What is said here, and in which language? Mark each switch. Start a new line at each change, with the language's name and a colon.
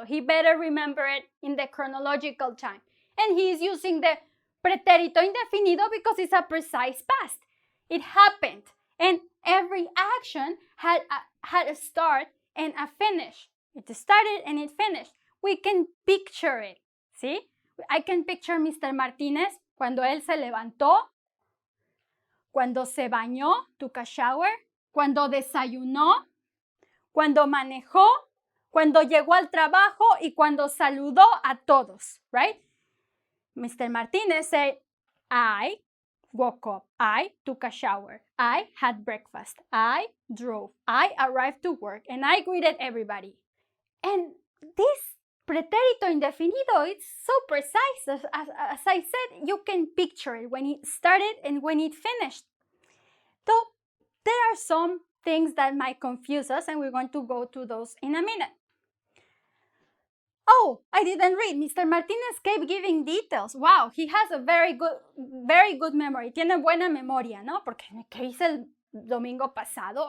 English: So he better remember it in the chronological time. And he is using the Preterito Indefinido because it's a precise past. It happened. And every action had a start and a finish. It started and it finished. We can picture it. See? I can picture Mr.
Spanish: Martinez cuando él se levantó, cuando se bañó,
English: took a shower,
Spanish: cuando desayunó, cuando manejó, cuando llegó al trabajo y cuando saludó a todos, right?
English: Mr. Martinez said, I woke up, I took a shower, I had breakfast, I drove, I arrived to work, and I greeted everybody. And this Preterito Indefinido, it's so precise. As I said, you can picture it when it started and when it finished. So there are some things that might confuse us, and we're going to go to those in a minute. Oh, I didn't read. Mr. Martinez kept giving details. Wow, he has a very good memory.
Spanish: Tiene buena memoria, ¿no? Porque ¿qué hice el domingo pasado?